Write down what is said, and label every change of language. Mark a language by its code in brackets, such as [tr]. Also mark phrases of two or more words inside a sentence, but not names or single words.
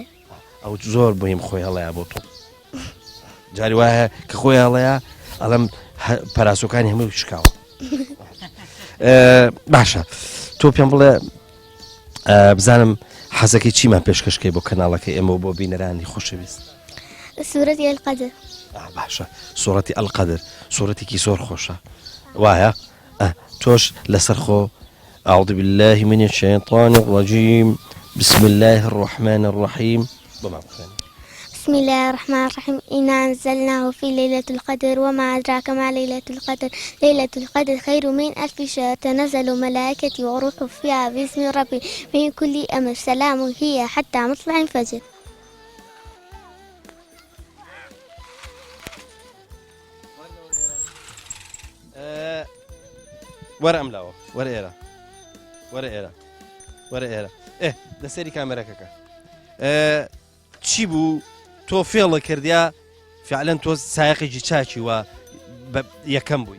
[ckb] ئەو زۆر بۆیم خۆی هەڵەیە بۆ تۆ جاری وایە کە خۆی هەڵەیە ئەڵەم پەراسۆکانی هەمووی شکاوە باشە تۆ پێم بڵێ بزانم حەزەکەی چیمان پێشکەشکەی بۆ کەناڵەکە ئێمە بۆ بینەرانی خۆشەویست سوورەتی القەدر باشە سوورەتی ئەلقەدر سوورەتێکی زۆر خۆشە وایە تۆش لەسەر خۆ [ar] أعوذ بالله من الشيطان الرجيم بسم الله الرحمن الرحيم بسم الله الرحمن الرحيم إنا أنزلناه في ليلة القدر وما أدراك ما ليلة القدر ليلة القدر خير من 1000 شهر تنزل الملائكة والروح فيها بإذن ربي من كل أمر سلام هي حتى مطلع الفجر [ckb] وەرە ئەملاوە وەرە ئێرە وەرە ئێرە وەرە ئێرە لەسەری کامێرەکەکە چی بوو تۆ فێڵە کردیا فعلەن تۆ سایقێکی چاکی وە یەکەم بووی